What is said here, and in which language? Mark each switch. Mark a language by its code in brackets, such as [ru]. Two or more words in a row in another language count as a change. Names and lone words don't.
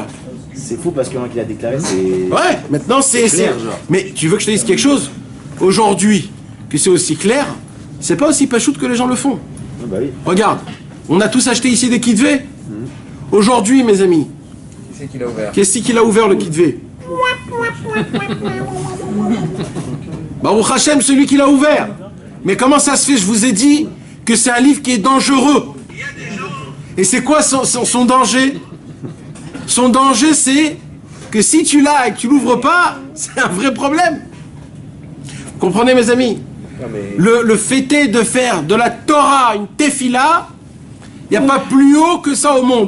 [fr] C'est fou parce que le qui l'a déclaré, c'est... Ouais, maintenant c'est clair. Mais tu veux que je te dise quelque chose? Aujourd'hui, que c'est aussi clair, c'est pas aussi pachoute que les gens le font. Ah bah oui. Regarde, on a tous acheté ici des kitvés. Aujourd'hui, mes amis, Qui c'est qui l'a ouvert? qu'est-ce qu'il a ouvert le kitvé? [he] ברוך השם, [fr] celui qui l'a ouvert. Mais comment ça se fait? Je vous ai dit que c'est un livre qui est dangereux. Et c'est quoi son danger? Son danger, c'est que si tu l'as et que tu l'ouvres pas, c'est un vrai problème. Vous comprenez, mes amis? Le fait est de faire de la Torah une tefila, il n'y a pas plus haut que ça au monde.